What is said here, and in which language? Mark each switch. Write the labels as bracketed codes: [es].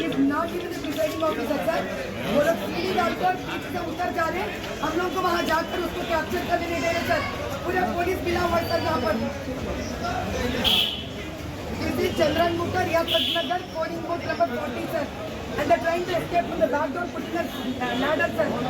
[en] Not even the presiding officer, sir. [hi] वो लोग सीढ़ी डालकर पीछे से उतर जा रहे हैं. हम लोग को वहाँ जाकर उसको कैप्चर करने नहीं दे रहे सर. पूरा पुलिस मिला हुआ है सर यहाँ पर. [en] This is Chandran Mukher, Riyasat Nagar, polling booth number 40, sir. And they're trying to escape from the back door, putting a ladder, sir.